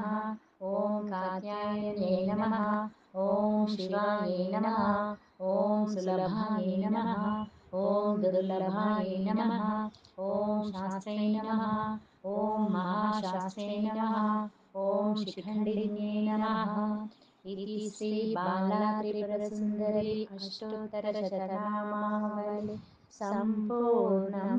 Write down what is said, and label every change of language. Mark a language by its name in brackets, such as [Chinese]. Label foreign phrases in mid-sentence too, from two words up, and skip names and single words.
[Sanskrit] ఓం కాత్యాయన్యై నమః. ఓం శివాయై నమః. ఓం సులభాయై నమః. ఓం దుర్లభాయై నమః. ఓం శాస్త్రై నమః. ఓం మహాశాస్త్రై నమః. ఓం శిఖండిన్యై నమః. इति श्री बाला त्रिपुर सुंदरी अष्टोत्तर शतनामावली संपूर्ण।